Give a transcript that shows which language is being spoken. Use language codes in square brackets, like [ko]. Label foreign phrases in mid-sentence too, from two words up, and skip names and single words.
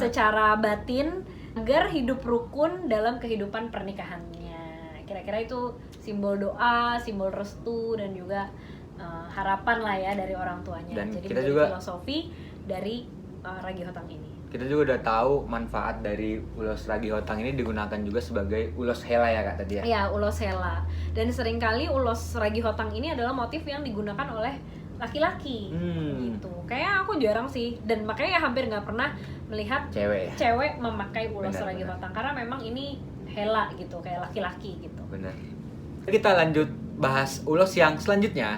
[id] secara batin agar hidup rukun dalam kehidupan pernikahannya. Kira-kira itu simbol doa, simbol restu dan juga harapan lah ya dari orang tuanya. Dan Jadi kita menjadi juga filosofi dari ragi hotang ini. Kita juga udah tahu manfaat dari ulos ragi hotang ini digunakan juga sebagai ulos hela ya Kak tadi ya? Ya, ulos hela. Dan seringkali ulos ragi hotang ini adalah motif yang digunakan oleh laki-laki gitu. Kayak aku jarang sih, dan makanya hampir nggak pernah melihat Cewek ya? cewek memakai ulos Benar, ragi benar. hotang karena memang ini hela gitu, kayak laki-laki gitu. Bener. Kita lanjut bahas ulos yang selanjutnya.